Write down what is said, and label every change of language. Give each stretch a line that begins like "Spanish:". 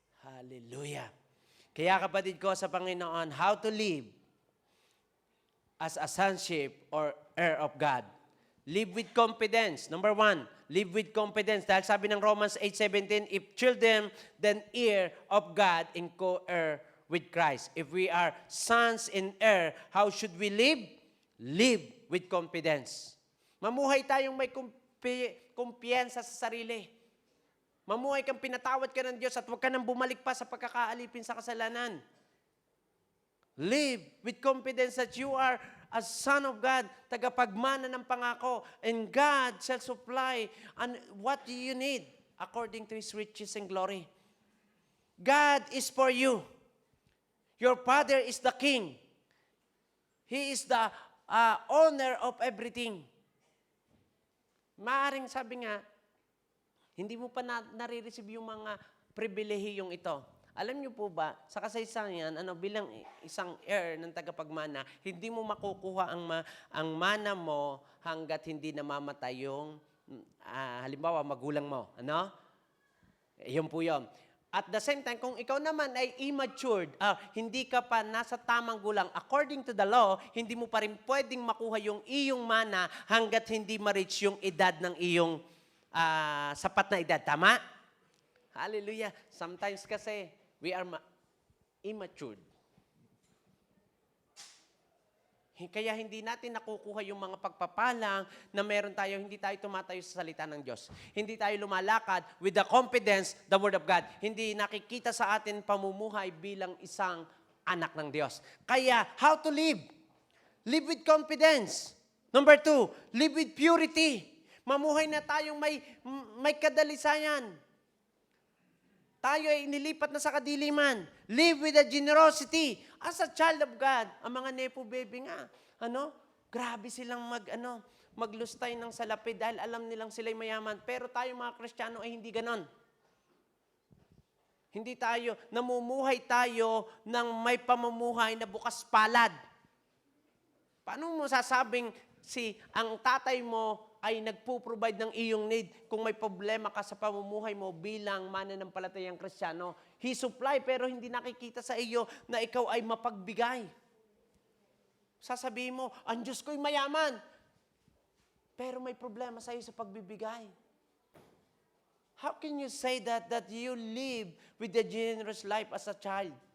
English: Hallelujah.
Filipino: Kaya kapatid ko sa Panginoon,
English: how to live as a sonship or heir of God. Live with confidence. Number 1, live with confidence.
Filipino: Dahil sabi ng
English: Romans 8:17, if children, then heir of God and co-heir with Christ. If we are sons and heir, how should we live? Live with confidence.
Filipino: Mamuhay tayong may kumpiyansa sa sarili. Mamuhay kang pinatawad ka ng Diyos at huwag ka nang bumalik pa sa pagkakaalipin sa kasalanan.
English: Live with confidence that you are a son of God,
Filipino: tagapagmana ng pangako,
English: and God shall supply and what do you need according to His riches and glory. God is for you. Your Father is the King. He is the owner of everything.
Filipino: Maaring sabi nga, hindi mo pa nare-receive yung mga pribilehiyong ito. Alam niyo po ba, sa kasaysayan, bilang isang heir ng tagapagmana, hindi mo makukuha ang mana mo hanggat hindi namamatay yung, halimbawa, magulang mo. Ano? Yun po yun.
English: At the same time,
Filipino: kung ikaw naman ay immatured, hindi ka pa nasa tamang gulang,
English: according to the law,
Filipino: hindi mo pa rin pwedeng makuha yung iyong mana hanggat hindi ma-reach yung edad ng iyong sapat na edad. Tama? Hallelujah. Sometimes kasi,
English: we are immature.
Filipino: Kaya hindi natin nakukuha yung mga pagpapalang na meron tayo, hindi tayo tumatayo sa salita ng Diyos. Hindi tayo lumalakad
English: with the confidence, the Word of God.
Filipino: Hindi nakikita sa atin pamumuhay bilang isang anak ng Diyos.
English: Kaya, how to live? Live with confidence. Number 2, live with purity.
Filipino: Mamuhay na tayong may kadalisayan. Tayo ay inilipat na sa kadiliman.
English: Live with a generosity. As a child of God,
Filipino: ang mga nepo baby nga, grabe silang maglustay ng salapi dahil alam nilang sila'y mayaman. Pero tayo mga Kristiyano ay hindi ganon. Hindi tayo, namumuhay tayo ng may pamumuhay na bukas palad. Paano mo sasabing ang tatay mo ay nagpo-provide ng iyong need kung may problema ka sa pamumuhay mo bilang mananampalatayang Kristiyano?
English: He supply
Filipino: pero hindi nakikita sa iyo na ikaw ay mapagbigay. Sasabihin mo, ang Diyos ko'y mayaman. Pero may problema sa iyo sa pagbibigay.
English: How can you say that you live with a generous life as a child?